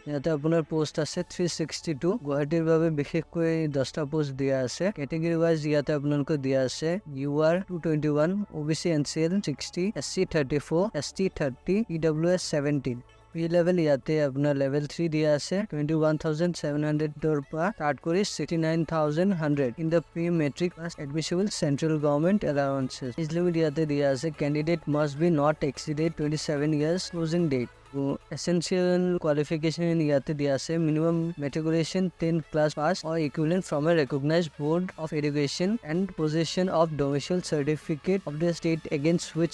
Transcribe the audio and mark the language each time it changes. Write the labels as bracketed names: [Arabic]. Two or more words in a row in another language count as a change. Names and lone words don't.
[Assamese] ইয়াতে আপোনাৰ পোষ্ট আছে 362। গুৱাহাটীৰ বাবে বিশেষকৈ 10টা পোষ্ট দিয়া আছে। [English] category wise [Assamese] ইয়াতে আপোনালোকক দিয়া আছে UR 221, OBC NCL 60, SC 34, ST 30, EWS 17। [English] P level [Assamese] ইয়াতে আপোনাৰ [English] level 3 [Assamese] দিয়া আছে 21,700 পৰা [English] start কৰি 69,100 in the pre-matric class admissible central government allowances. Age limit [Assamese] ইয়াতে দিয়া আছে [English] candidate must be not exceeded 27 years closing date. Essential qualification [Assamese] ইয়াতে দিয়া আছে [English] minimum matriculation 10th class pass or equivalent from a recognized board of education and possession of domicile certificate of the state against which